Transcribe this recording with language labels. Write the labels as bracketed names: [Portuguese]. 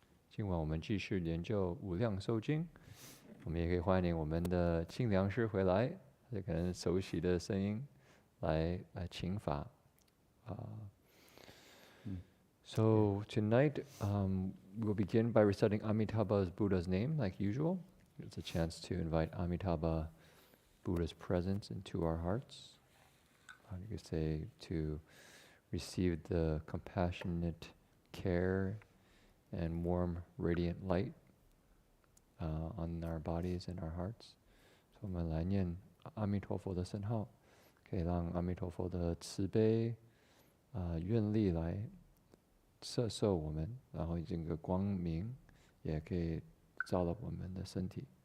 [Chinese] 今晚我们继续研究《无量寿经》，我们也可以欢迎我们的清凉师回来，这可能熟悉的声音来请法。 [English] So tonight we'll begin by reciting Amitabha's Buddha's name, like usual. It's a chance to invite Amitabha, Buddha's presence, into our hearts. You could say to receive the compassionate care and warm, radiant light on our bodies and our hearts. [Chinese] So 我们来念阿弥陀佛的圣号，可以让阿弥陀佛的慈悲愿力来摄受我们，然后这个光明也可以照到我们的身体。